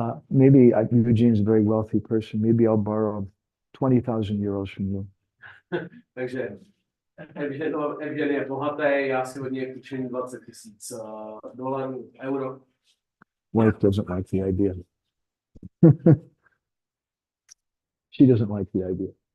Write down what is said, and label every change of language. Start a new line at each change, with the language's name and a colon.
English: Maybe Eugene's a very wealthy person. Maybe I'll borrow 20,000 euros from you.
Czech: Takže Evgen je bohatý, já si od něj půjčím 20 000 dolarů, euro.
English: Wife doesn't like the idea. She doesn't like the idea.